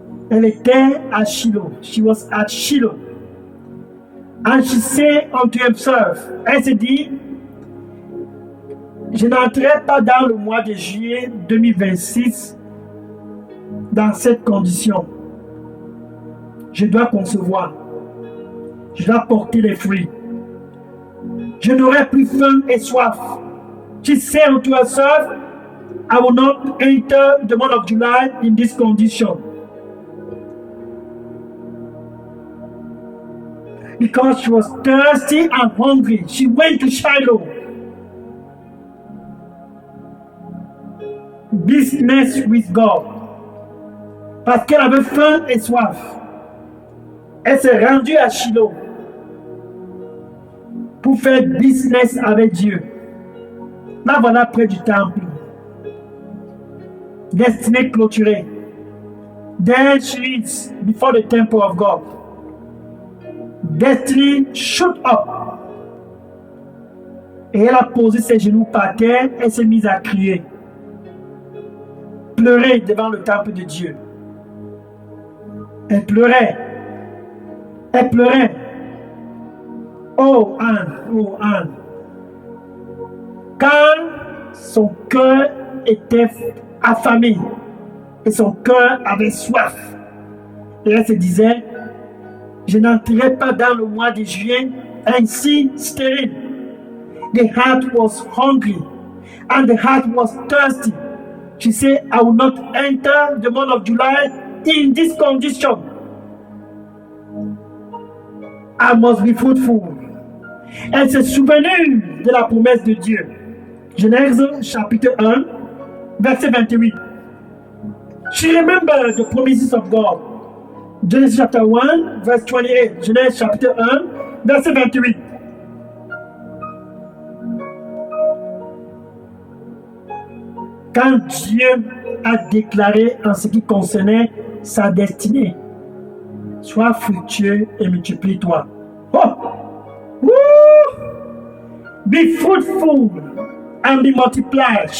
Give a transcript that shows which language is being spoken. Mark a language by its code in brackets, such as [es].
[fr] Elle était à Shiloh. [en] She was at Shiloh. And she said unto himself, [fr] elle s'est dit, je n'entrerai pas dans le mois de juillet 2026 dans cette condition. Je dois concevoir. Je dois porter les fruits. Je n'aurai plus faim et soif. [en] She said unto herself, I will not enter the month of July in this condition. Because she was thirsty and hungry, she went to Shiloh. Business with God. [fr] Parce qu'elle avait faim et soif. Elle s'est rendue à Shiloh pour faire business avec Dieu. Là, voilà près du temple. Destinée clôturée. [en] There she is before the temple of God. Destiny shoot up. [fr] Et elle a posé ses genoux par terre et s'est mise à crier. Pleurer devant le temple de Dieu. Elle pleurait. Elle pleurait. Oh Anne. Quand son cœur était affamé et son cœur avait soif, et elle se disait, je n'entrerai pas dans le mois de juin ainsi stérile. [en] The heart was hungry and the heart was thirsty. She said, I will not enter the month of July in this condition. I must be fruitful. [fr] Elle s'est souvenue de la promesse de Dieu. Genèse chapitre 1, verset 28. [en] She remembered the promises of God. Genesis chapter 1, verse 28. [fr] Genèse chapitre 1, verset 28. Quand Dieu a déclaré en ce qui concernait sa destinée, sois fructueux et multiplie-toi. Oh! Woo! [en] Be fruitful and be multiplied.